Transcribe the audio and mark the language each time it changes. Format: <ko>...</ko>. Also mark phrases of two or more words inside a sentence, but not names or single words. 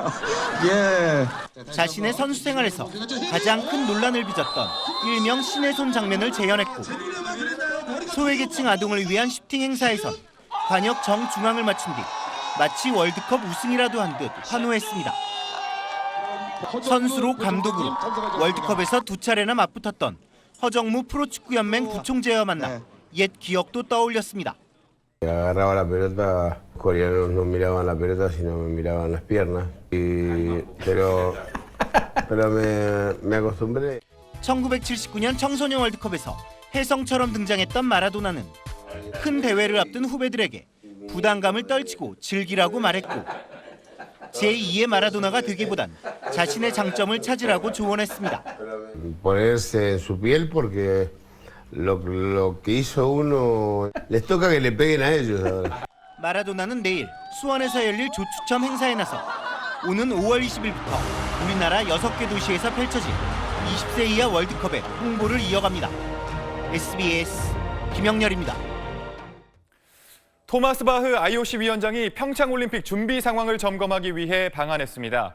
<ko>자신의 선수 생활에서 가장 큰 논란을 빚었던 일명 신의 손 장면을 재현했고 소외계층 아동을 위한 슈팅 행사에선 관역 정중앙을 맞춘 뒤 마치 월드컵 우승이라도 한 듯 환호했습니다. 선수로 감독으로 월드컵에서 두 차례나 맞붙었던 허정무 프로축구연맹 부총재와 만나 옛 기억도 떠올렸습니다.</ko> <es>Agarraba la pelota, coreanos no miraban la pelota, sino me miraban las piernas. Pero me acostumbré.</es> <ko>1979년 청소년 월드컵에서 혜성처럼 등장했던 마라도나는 큰 대회를 앞둔 후배들에게 부담감을 떨치고 즐기라고 말했고 제2의 마라도나가 되기보단 자신의 장점을 찾으라고 조언했습니다.</ko> <es>Ponerse en su piel porque lo que hizo uno les toca que le peguen a ellos ahora.</es> <ko>마라도나는 내일 수원에서 열릴 조추첨 행사에 나서 오는 5월 20일부터 우리나라 6개 도시에서 펼쳐질 20세 이하 월드컵의 홍보를 이어갑니다. SBS 김영렬입니다. 토마스 바흐 IOC 위원장이 평창올림픽 준비 상황을 점검하기 위해 방한했습니다.</ko>